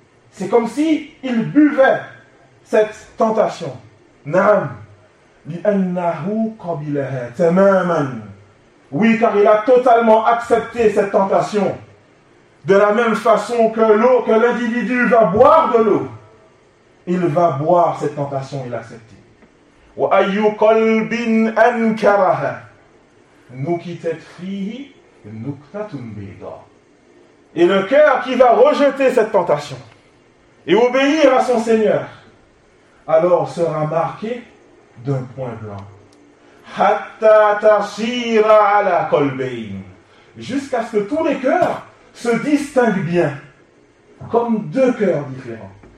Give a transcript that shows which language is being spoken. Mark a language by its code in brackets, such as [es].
[fr] C'est comme si il buvait cette tentation. Naam. [ar] Li'annahu qabilaha tamaman. [fr] Oui, car il a totalement accepté cette tentation. De la même façon que l'eau, que l'individu va boire de l'eau, il va boire cette tentation et l'accepter. [ar] وأي قلب أنكرها نكتت فيه نكتة بيضاء. [fr] Et le cœur qui va rejeter cette tentation et obéir à son Seigneur, alors sera marqué d'un point blanc. [ar] حتى تصير على قلبين. [fr] Jusqu'à ce que tous les cœurs se distinguent bien, comme deux cœurs différents.